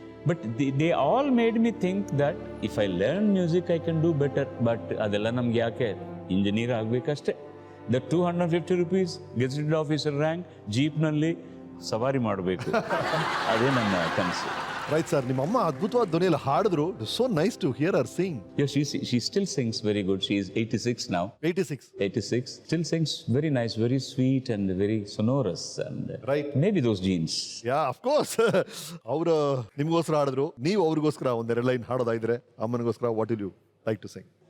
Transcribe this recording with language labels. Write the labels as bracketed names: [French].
[English] But they all made me think that if I learn music I can do better. [Kannada] But ಅದೆಲ್ಲ ನಮ್ಗೆ ಯಾಕೆ, engineer ಆಗಬೇಕಷ್ಟೇ. The 250 rupees gazetted officer rank, ಜೀಪ್ನಲ್ಲಿ ಸವಾರಿ ಮಾಡಬೇಕು, ಅದೇ ನನ್ನ ಕನಸು. ರೈಟ್ ಸರ್, ನಿಮ್ಮ ಅಮ್ಮ ಅದ್ಭುತವಾದ ಧ್ವನಿಯಲ್ಲಿ ಹಾಡಿದ್ರು. [English] So nice to hear her sing. Yeah, she still sings very good. She is 86 now. 86 still sings very nice, very sweet and very sonorous, and right, maybe those genes. Yeah, of course. [Kannada] ಅವರು ನಿಮಗೋಸ್ಕರ ಹಾಡಿದ್ರು, ನೀವು ಅವ್ರಿಗೋಸ್ಕರ ಒಂದೆರಡು line ಹಾಡೋದಾದ್ರೆ ಅಮ್ಮನಿಗೋಸ್ಕರ [English] what will you like to sing?